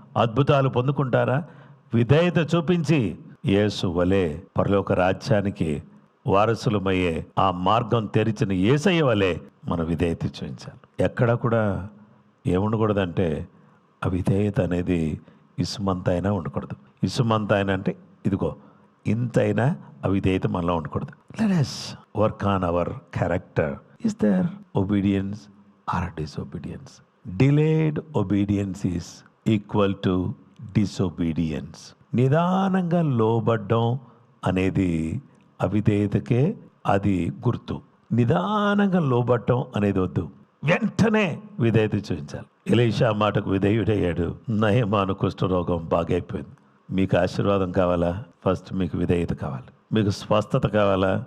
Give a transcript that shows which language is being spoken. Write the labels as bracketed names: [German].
[Telugu] అద్భుతాలు పొందుకుంటారా? విధేయత చూపించి యేసు వలె పరలోక రాజ్యానికి వారసులమయ్యే ఆ మార్గం తెరిచిన యేసయ్య వలె మన విధేయత చూపించాలి. ఎక్కడా కూడా ఏముండకూడదంటే అవిధేయత అనేది ఇసుమంతైనా ఉండకూడదు. ఇసుమంతైనా అంటే ఇదిగో ఇంతైనా అవిధేయత మనలో ఉండకూడదు. [English] Let us work on our character. Is there obedience or disobedience? Delayed obedience is equal to disobedience. [Telugu] నిదానంగా లోబడ్డం అనేది అవిధేయతకే అది గుర్తు. నిదానంగా లోబడ్డం అనేది వద్దు, వెంటనే విధేయత చూపించాలి. ఎలీషా మాటకు విధేయుడయ్యాడు. నయమాను కుష్ఠరోగం బాగైపోయింది. మీకు ఆశీర్వాదం కావాలా? ఫస్ట్ మీకు విధేయత కావాలి. మీకు స్వస్థత కావాలా?